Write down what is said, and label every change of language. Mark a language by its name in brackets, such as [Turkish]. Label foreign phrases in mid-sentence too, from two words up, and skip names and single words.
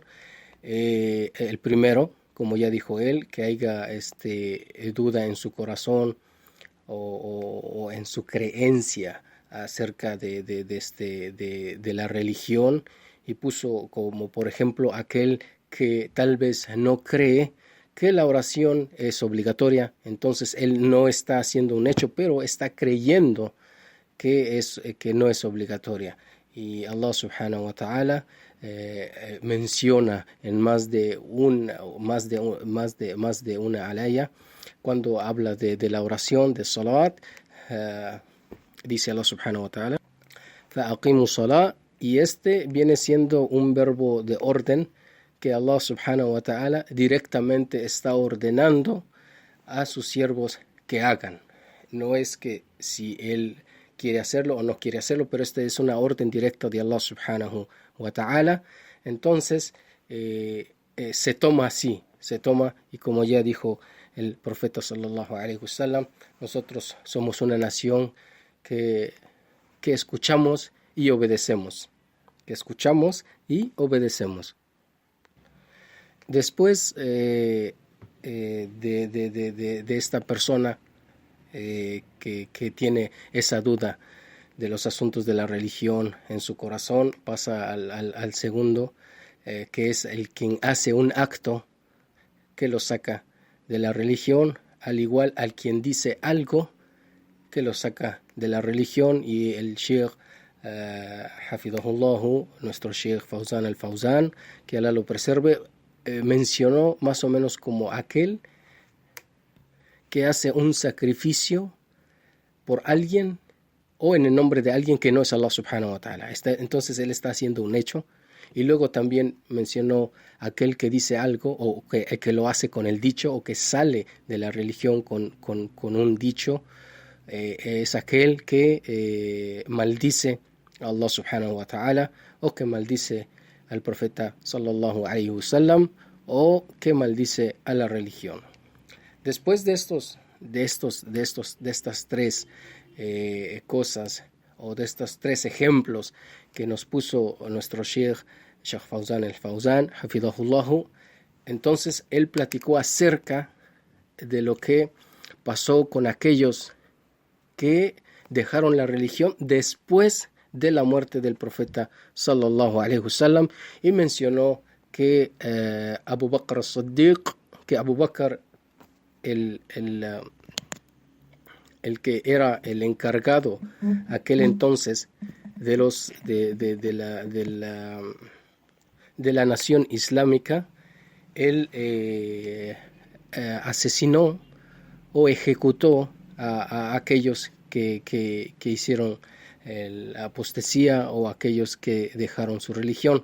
[Spanish] El primero, como ya dijo él, que haya duda en su corazón o en su creencia acerca de la religión, y puso como por ejemplo aquel que tal vez no cree que la oración es obligatoria. Entonces él no está haciendo un hecho, pero está creyendo que no es obligatoria. Y [Arabic] الله سبحانه وتعالى [Spanish] menciona en más de una alaya, cuando habla de la oración de salat, dice [Arabic] الله سبحانه وتعالى فَأَقِيمُوا صَلَاةً, [Spanish] y viene siendo un verbo de orden que [Arabic] الله سبحانه وتعالى [Spanish] directamente está ordenando a sus siervos que hagan. No es que si él quiere hacerlo o no quiere hacerlo, pero es una orden directa de [Arabic] الله سبحانه وتعالى. [Spanish] Entonces se toma así, y como ya dijo el profeta [Arabic] صلى الله عليه وسلم, [Spanish] nosotros somos una nación que escuchamos y obedecemos. Después de esta persona que tiene esa duda de los asuntos de la religión en su corazón, pasa al segundo, que es el quien hace un acto que lo saca de la religión, al igual al quien dice algo que lo saca de la religión. Y el Sheikh hafidhahullah, nuestro Sheikh Fawzan al-Fawzan, que Allah lo preserve, mencionó más o menos como aquel que hace un sacrificio por alguien o en el nombre de alguien que no es [Arabic] الله سبحانه وتعالى. [Spanish] Entonces él está haciendo un hecho. Y luego también mencionó aquel que dice algo o que lo hace con el dicho, o que sale de la religión con un dicho. Es aquel que maldice a [Arabic] الله سبحانه وتعالى, [Spanish] o que maldice al profeta [Arabic] صلى الله عليه وسلم, [Spanish] o que maldice a la religión. Después de estas tres cosas, o de estos tres ejemplos que nos puso nuestro Sheikh Fawzan al-Fawzan, hafidhahullahu, entonces él platicó acerca de lo que pasó con aquellos que dejaron la religión después de la muerte del profeta [Arabic] صلى الله عليه وسلم, [Spanish] y mencionó que Abu Bakr as-Siddiq, que Abu Bakr el que era el encargado aquel entonces de la nación islámica, él asesinó o ejecutó a aquellos que hicieron la apostasía, o aquellos que dejaron su religión.